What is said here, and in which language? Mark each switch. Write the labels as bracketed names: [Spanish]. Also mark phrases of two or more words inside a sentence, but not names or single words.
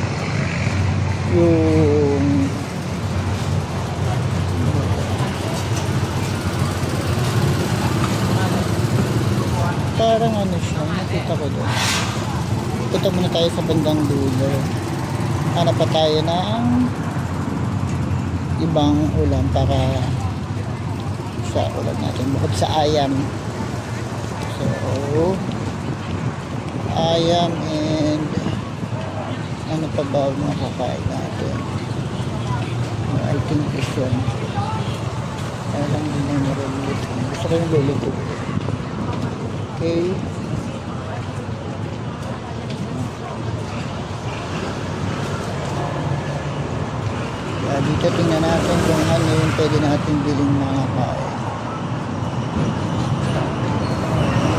[Filipino] Yung parang ano siya, nakita ko doon. Punta muna tayo sa bandang dulo. Hanap pa tayo ng ibang ulam para sa ulam natin. Bukod sa ayam. So, ayam and ano pa ba mga kakain natin? [English] I think this one. [Filipino] Kaya lang din na niluluto. Gusto ko yung luluto. Okay. Dito tingnan natin kung ano yung pwede natin biling mga kain.